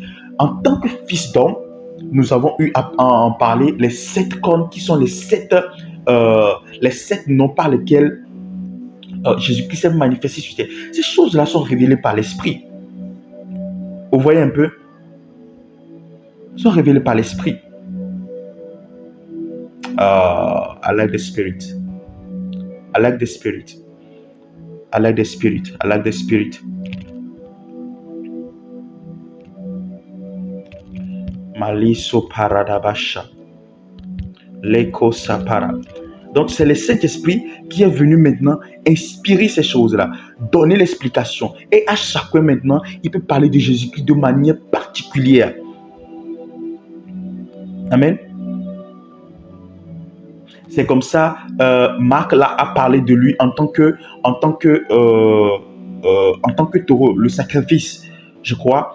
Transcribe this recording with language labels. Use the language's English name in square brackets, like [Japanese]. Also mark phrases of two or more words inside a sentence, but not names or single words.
[French] En tant que fils d'homme, nous avons eu à en parler les 7 cornes qui sont les 7 noms par lesquels Jésus-Christ s'est manifesté sur terre. Ces choses-là sont révélées par l'Esprit. Vous voyez un peu? Elles sont révélées par l'Esprit. [English] I like the Spirit. I like the Spirit. I like the Spirit. I like the Spirit. Maliso paradabasha. Leko sapara. [French] Donc c'est le Saint-Esprit qui est venu maintenant inspirer ces choses-là, donner l'explication. Et à chacun maintenant, il peut parler de Jésus-Christ de manière particulière. Amen. C'est comme ça, Marc là a parlé de lui en tant que taureau, le sacrifice, je crois.